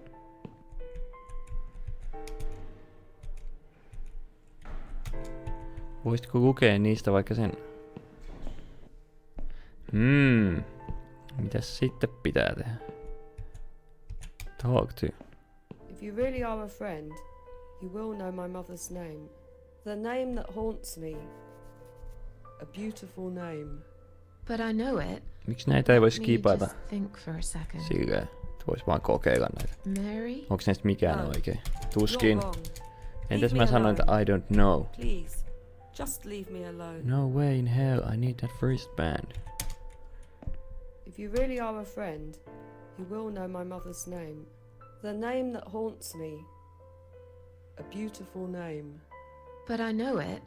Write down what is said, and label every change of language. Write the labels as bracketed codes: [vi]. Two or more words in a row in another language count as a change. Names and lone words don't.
[fi] Voisitko lukea niistä vaikka sen? Mitäs sitten pitää tehdä? [en] Talk to. If you really are a friend, you will know my mother's name. The name that haunts me. A beautiful name. But I know it. [fi] Miksi näitä ei voi [en] Let me [fi] skipata? [en] just think for a second. [fi] Silleen, että vois vaan kokeilla näitä. Mary? Onks näistä mikään [en] No. [fi] oikein? Tuskin. [en] You're wrong. [fi] Entäs [en] Leave [fi] mä [en] me [fi] sanoin, että [en] alone. I don't know? Please, just leave me alone. No way in hell, I need that first band. If you really are a friend, you will know my mother's name. The name that haunts me. A beautiful name. But I know it.